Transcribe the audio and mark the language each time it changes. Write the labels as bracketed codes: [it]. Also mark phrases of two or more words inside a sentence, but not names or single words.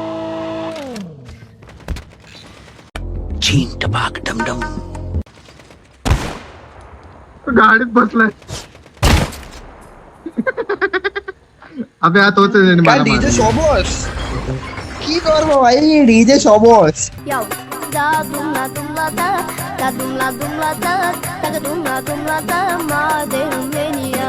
[mr] गाडीत बसलाय. अबे आता होते काय डीजे शोबोस की कर भाई, डीजे शोबोस. Yo, da dum la da, da dum la da, da dum la da, ma de hum